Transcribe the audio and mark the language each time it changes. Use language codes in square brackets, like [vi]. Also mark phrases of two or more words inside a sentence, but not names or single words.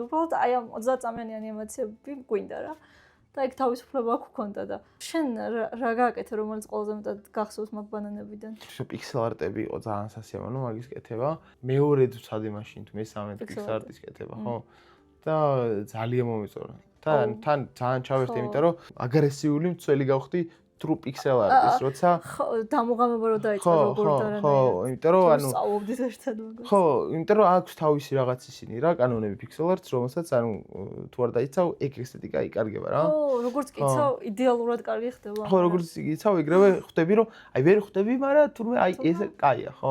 [ka] უბრალოდ აი ამ 30 წამიანი ანიმაციები გვინდა რა. და ეგ თავისუფლება გქონდა და შენ რა გააკეთე, რომელიც ყველაზე მეტად გახსოვს მაგ ბანანებიდან? პიქსელ არტები იყო ძალიან სასიამოვნო მაგის კეთება. მეორედ ვცადე მაშინ თუ მესამედ პიქსელ არტის კეთება, ხო? და ძალიან მომეწონა. თან ძალიან ჩავერთე, იმიტომ რომ აგრესიული მცველი გავხდი [en] true pixel art-ის, [ka] როცა დამოღამება რო დაიწყო როგორ დარანაირად. ხო, იმიტომ რომ ანუ სწავლობდით ერთად მაგას. ხო, იმიტომ რომ აქვს თავისი რაღაც ისინი რა, კანონები [en] pixel art-ს, [ka] რომელსაც ანუ თუ არ დაიცავ, ეგ ესთეტიკა იკარგება რა. ხო, როგორც კი იცავ, იდეალურად კარგი ხდება. ხო, როგორც კი იცავ, ეგრევე ხვდები რომ აი ვერ ხვდები, მაგრამ თურმე აი ეს კაია, ხო?